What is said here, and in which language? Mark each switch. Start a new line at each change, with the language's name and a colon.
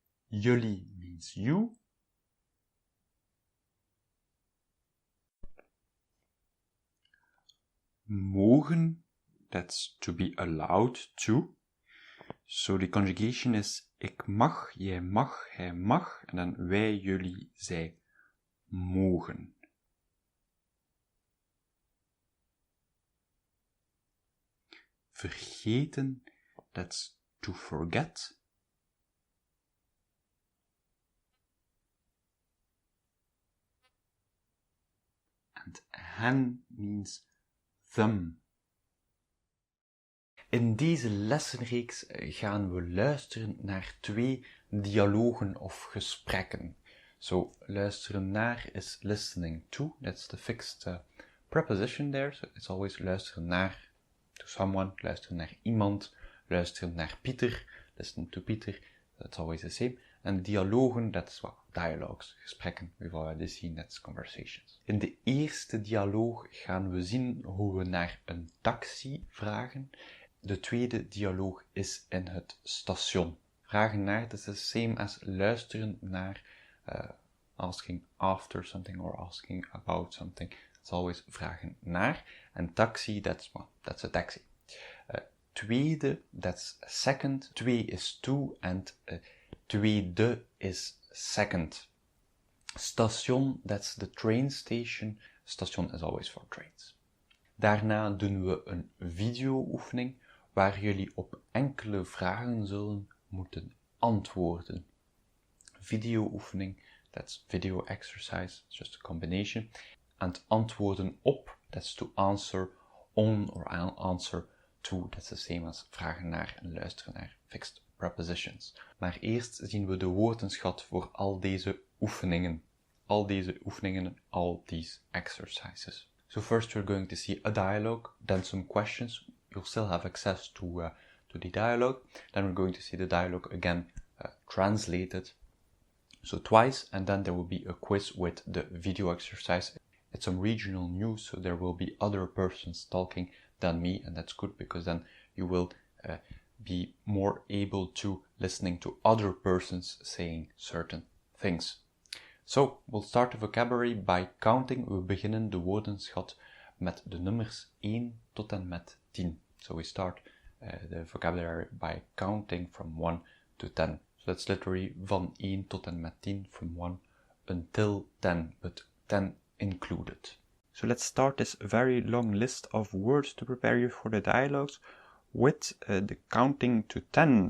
English: Jullie means you. Mogen, that's to be allowed to. So the conjugation is
Dutch: ik mag, jij mag, hij mag, en dan wij, jullie, zij mogen.
English: Vergeten, that's to forget. And hen means them.
Dutch: In deze lessenreeks gaan we luisteren naar 2 dialogen of gesprekken.
English: So, luisteren naar is listening to, that's the fixed preposition there, so it's always luisteren naar, to someone,
Dutch: luisteren naar iemand,
English: luisteren naar Pieter, listen to Pieter, that's always the same. En dialogen, that's dialogues, gesprekken, we've already seen, that's conversations.
Dutch: In de eerste dialoog gaan we zien hoe we naar een taxi vragen. De tweede dialoog is in het station.
English: Vragen naar, that's the same as luisteren naar, asking after something or asking about something. It's always vragen naar. En taxi, that's a taxi. Tweede, that's second. 2 is to, and tweede is second. Station, that's the train station. Station is always for trains.
Dutch: Daarna doen we een video-oefening waar jullie op enkele vragen zullen moeten antwoorden.
English: Video-oefening, that's video exercise, it's just a combination. En antwoorden op, that's to answer on or answer to, that's the same as vragen naar en luisteren naar, fixed prepositions.
Dutch: Maar eerst zien we de woordenschat voor al deze oefeningen.
English: All these exercises. So first we're going to see a dialogue, then some questions. You'll still have access to the dialogue. Then we're going to see the dialogue again translated, so twice, and then there will be a quiz with the video exercise. It's some regional news, so there will be other persons talking than me, and that's good because then you will be more able to listening to other persons saying certain things. So, we'll start the vocabulary by counting.
Dutch: We beginnen de woordenschat met de nummers 1 tot en met 10.
English: So we start the vocabulary by counting from 1 to 10. So that's literally
Dutch: van 1 tot en met 10,
English: from 1 until 10, but 10 included. So let's start this very long list of words to prepare you for the dialogues with the counting to 10.